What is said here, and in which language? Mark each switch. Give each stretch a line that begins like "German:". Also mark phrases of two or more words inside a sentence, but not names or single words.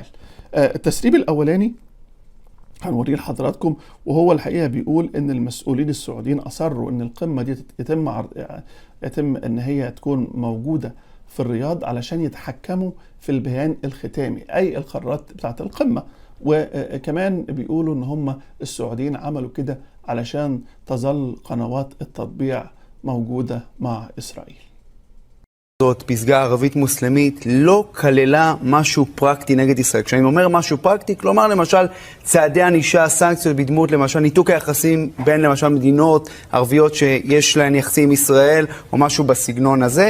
Arabic: التسريب الأولاني هنوريه لحضراتكم، وهو الحقيقة بيقول إن المسؤولين السعوديين أصروا إن القمة دي يتم إن هي تكون موجودة في الرياض علشان يتحكموا في البيان الختامي أي القرارات بتاعة القمة. وكمان بيقولوا إن هم السعوديين عملوا كده علشان تظل قنوات التطبيع موجودة مع إسرائيل.
Hebrew: זאת פסגה ערבית מוסלמית לא כללה משהו פרקטי נגד ישראל. כשאני אומר משהו פרקטי, כלומר למשל צעדי ענישה, סנקציות בדמות למשל ניתוק היחסים בין למשל מדינות ערביות שיש להן יחסים עם ישראל או משהו בסגנון הזה.